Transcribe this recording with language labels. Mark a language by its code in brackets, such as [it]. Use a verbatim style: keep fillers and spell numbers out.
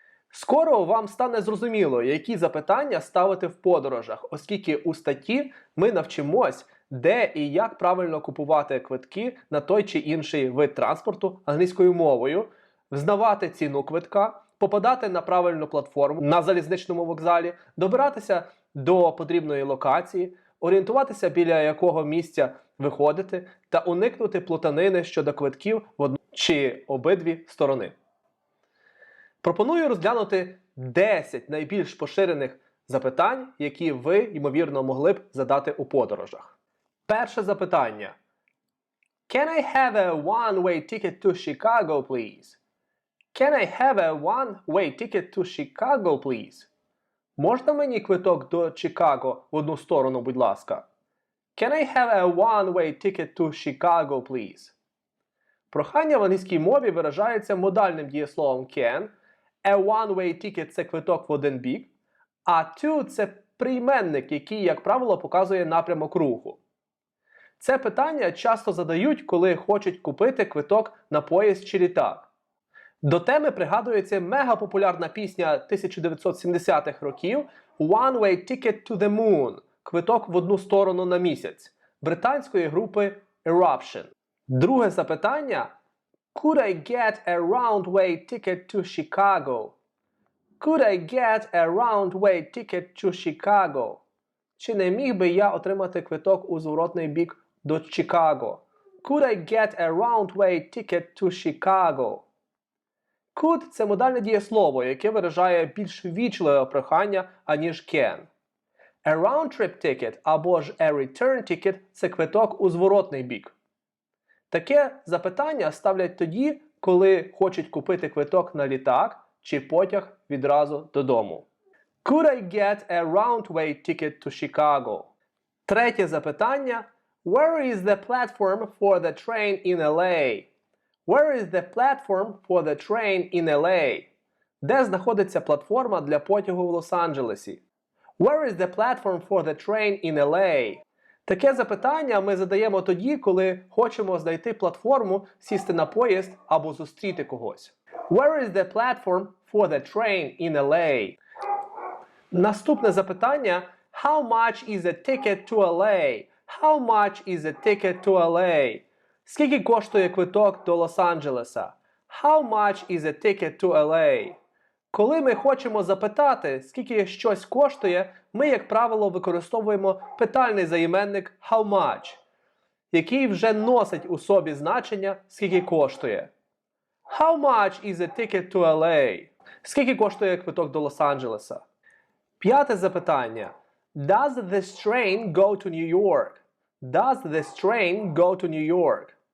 [uk] Скоро вам стане зрозуміло, які запитання ставити в подорожах, оскільки у статті ми навчимось, де і як правильно купувати квитки на той чи інший вид транспорту англійською мовою, взнавати ціну квитка, попадати на правильну платформу на залізничному вокзалі, добиратися до потрібної локації, орієнтуватися біля якого місця виходити та уникнути плутанини щодо квитків в одну чи обидві сторони. Пропоную розглянути десять найбільш поширених запитань, які ви, ймовірно, могли б задати у подорожах. Перше запитання. [en] Can I have a one-way ticket to Chicago, please? Can I have a one-way ticket to Chicago, please? [uk] Можна мені квиток до Чикаго в одну сторону, будь ласка? [en] Can I have a one-way ticket to Chicago, please? [uk] Прохання в англійській мові виражається модальним дієсловом can. [en] A one-way ticket [uk] – це квиток в один бік, а to – це прийменник, який, як правило, показує напрямок руху. Це питання часто задають, коли хочуть купити квиток на поїзд чи літак. До теми пригадується мегапопулярна пісня тисяча дев'ятсот сімдесятих років [en] «One way ticket to the moon» [uk] – «Квиток в одну сторону на місяць» британської групи Eruption. Друге запитання [en] – «Could I get a round-way ticket to Chicago?» «Could I get a round-way ticket to Chicago?» [uk] «Чи не міг би я отримати квиток у зворотний бік до Чикаго?» [en] «Could I get a round-way ticket to Chicago?» [uk] Could – це модальне дієслово, яке виражає більш ввічливе прохання, аніж can. [en] A round-trip ticket [uk] або ж [en] a return ticket [uk] – це квиток у зворотний бік. Таке запитання ставлять тоді, коли хочуть купити квиток на літак чи потяг відразу додому. [en] Could I get a round-way ticket to Chicago? [uk] Третє запитання [en] – Where is the platform for the train in Ел Ей? Where is the platform for the train in Ел Ей? [uk] Де знаходиться платформа для потягу в Лос-Анджелесі? [en] Where is the platform for the train in Ел Ей? [uk] Таке запитання ми задаємо тоді, коли хочемо знайти платформу, сісти на поїзд або зустріти когось. [en] Where is the platform for the train in Ел Ей? [uk] Наступне запитання [en] – How much is a ticket to Ел Ей? How much is a ticket to Ел Ей? [uk] Скільки коштує квиток до Лос-Анджелеса? [en] How much is a ticket to Ел Ей? [uk] Коли ми хочемо запитати, скільки щось коштує, ми, як правило, використовуємо питальний займенник how much, який вже носить у собі значення скільки коштує. [en] How much is a ticket to Ел Ей? [uk] Скільки коштує квиток до Лос-Анджелеса? П'яте запитання. [en] Does this train go to New York? Does this train go to New York?